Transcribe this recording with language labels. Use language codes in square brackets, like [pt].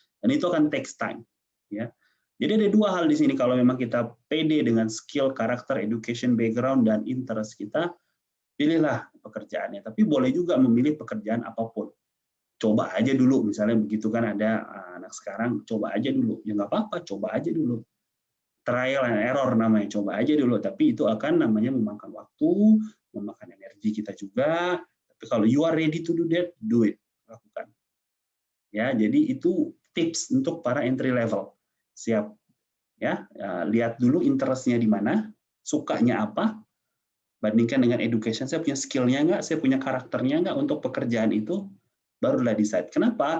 [id] Dan itu akan takes time, ya. Jadi ada dua hal di sini, kalau memang kita pede dengan skill, karakter, education, background, dan interest kita, pilihlah pekerjaannya. Tapi boleh juga memilih pekerjaan apapun. Coba aja dulu, misalnya begitu kan ada anak sekarang, coba aja dulu. Ya nggak apa-apa, coba aja dulu. Trial and error namanya, coba aja dulu. Tapi itu akan namanya memakan waktu, memakan energi kita juga. [en] Tapi kalau you are ready to do that, do it. [id] Lakukan. Ya, jadi itu tips untuk para entry level. Siap, ya, lihat dulu interest-nya di mana, sukanya apa, bandingkan dengan education, saya punya skill-nya nggak, saya punya karakternya nggak untuk pekerjaan itu, barulah decide. Kenapa?